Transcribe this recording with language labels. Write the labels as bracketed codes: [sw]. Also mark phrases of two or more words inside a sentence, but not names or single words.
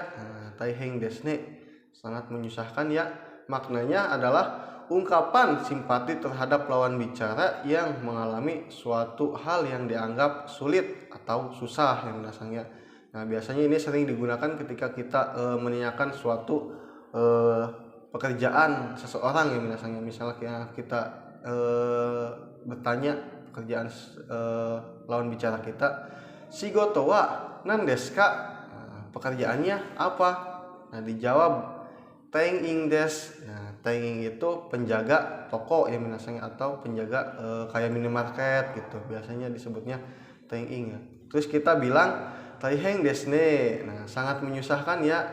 [ja] 大変ですね, [id] sangat menyusahkan ya, maknanya adalah ungkapan simpati terhadap lawan bicara yang mengalami suatu hal yang dianggap sulit atau susah yang minasangnya. Nah biasanya ini sering digunakan ketika kita menanyakan suatu pekerjaan seseorang yang minasangnya. Misalnya kita bertanya pekerjaan lawan bicara kita, [ja] 仕事は何ですか, [id] pekerjaannya apa. Nah dijawab [ja] 店員です. [id] Nah tenging itu penjaga toko ya minasangnya, atau penjaga kayak minimarket gitu, biasanya disebutnya tenging ya. Terus kita bilang [ja] 大変ですね, [id] nah sangat menyusahkan ya.